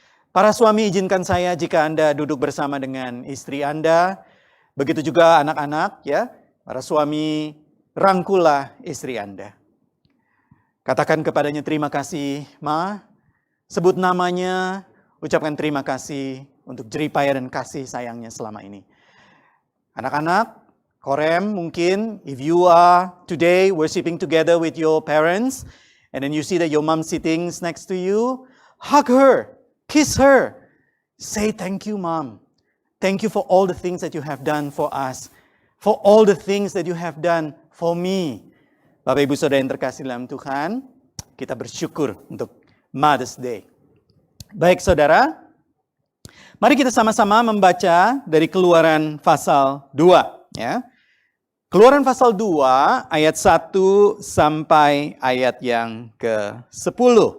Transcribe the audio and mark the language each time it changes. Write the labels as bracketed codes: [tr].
[id] Para suami, izinkan saya jika Anda duduk bersama dengan istri Anda, begitu juga anak-anak ya, para suami rangkullah istri Anda. Katakan kepadanya terima kasih, Ma. Sebut namanya, ucapkan terima kasih untuk jeripaya dan kasih sayangnya selama ini. Anak-anak, Korem mungkin [en] if you are today worshiping together with your parents and then you see that your mom sitting next to you, hug her, kiss her, say thank you mom. Thank you for all the things that you have done for us, for all the things that you have done for me. [id] Bapak Ibu Saudara yang terkasih dalam Tuhan, kita bersyukur untuk Mother's Day. Baik saudara, mari kita sama-sama membaca dari Keluaran pasal 2. Ya. Keluaran pasal 2 ayat 1 sampai ayat yang ke-10.